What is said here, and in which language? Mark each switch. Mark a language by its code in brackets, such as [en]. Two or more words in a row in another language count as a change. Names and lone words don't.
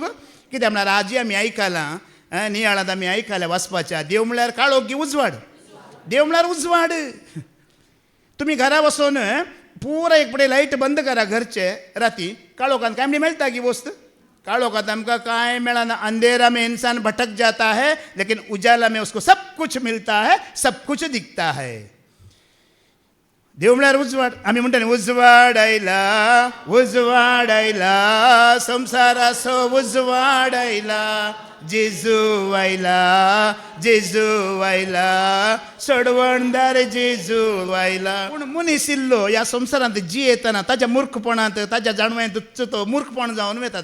[kok] कित्याक म्हळ्यार आजी आमी आयकलां नियाळांत आमी आयकलां वाचपाच्या देव म्हळ्यार काळोख गी उजवाड देव म्हळ्यार उजवाड तुमी घरा वचून पुरा एक पडे लायट बंद करा घरचे राती काळोखांत काय म्हणली मेळटा गी वस्त काळोखांत आमकां कांय मेळना [hi] अंधेरा में इंसान भटक जाता है लेकिन उजाला में उसको सब कुछ मिलता है सब कुछ दिखता है [kok] देव म्हळ्यार उजवाड. आमी म्हणटा न्ही उजवाड आयला संवसाराचो उजवाड आयला, जेजू आयला सडवणदार जेजू आयला. पूण मनीस इल्लो ह्या संवसारांत जियेतना ताच्या मूर्खपणांत ताच्या जाणव्यांत तो मूर्खपण जावन वता.